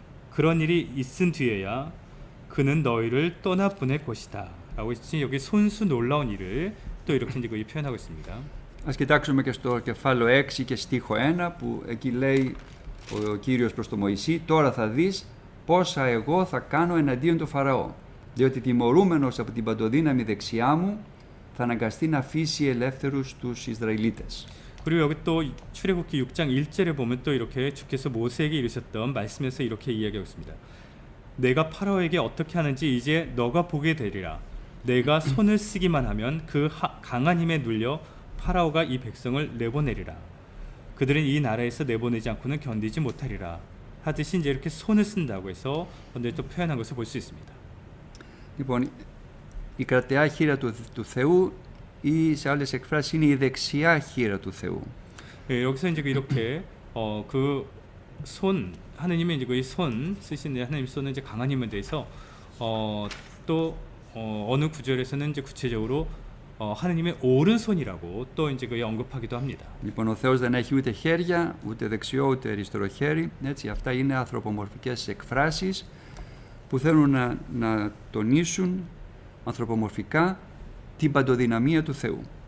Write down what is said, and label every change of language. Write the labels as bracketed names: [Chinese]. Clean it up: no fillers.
[Korean] 그런 일이 있은 뒤에야 그는 너희를 떠나 보낼 것이다. 라고 했지 여기 손수 놀라운 일을 또 이렇게 이제 표현하고 있습니다. [Greek] Ας κοιτάξουμε και στο κεφάλαιο 6 και στίχο 1 που εκεί λέει ο Κύριος προς τον Μωυσή «Τώρα θα δεις πόσα εγώ θα κάνω εναντίον του Φαραώ, διότι τιμωρούμενος από την παντοδύναμη δεξιά μου θα αναγκαστεί να αφήσει ελεύθερους τους Ισραηλίτες». [Korean] 그리고 여기 또 출애굽기 6장 1절에 보면 또 이렇게 주께서 모세에게 이르셨던 말씀에서 이렇게 이야기하고 있습니다. 내가 파라오에게 어떻게 하는지 이제 너가 보게 되리라. 내가 손을 쓰기만 하면 그 강한 힘에 눌려 파라오가 이 백성을 내보내리라. 그들은 이 나라에서 내보내지 않고는 견디지 못하리라. 하듯이 이제 이렇게 손을 쓴다고 해서 먼저 또 표현한 것을 볼 수 있습니다. [Greek] Λοιπόν, η κρατεά χείρα του Θεού ή σε άλλες εκφράσεις είναι η δεξιά χείρα του Θεού. [Korean] 여기서 이제 이렇게 그 손 하느님의 이제 그 손 쓰시는 하나님 손은 이제 강한 힘에 대해서 또 어느 구절에서는 이제 구체적으로 하느님의 오른손이라고 또 이제 그 언급하기도 합니다. [Greek] Λοιπόν, ο Θεός δεν έχει ούτε χέρια, ούτε δεξιό, ούτε αριστερό χέρι. Έτσι, αυτά είναι ανθρωπομορφικές εκφράσεις που θέλουν να τονίσουν ανθρωπομορφικά την παντοδυναμία του Θεού.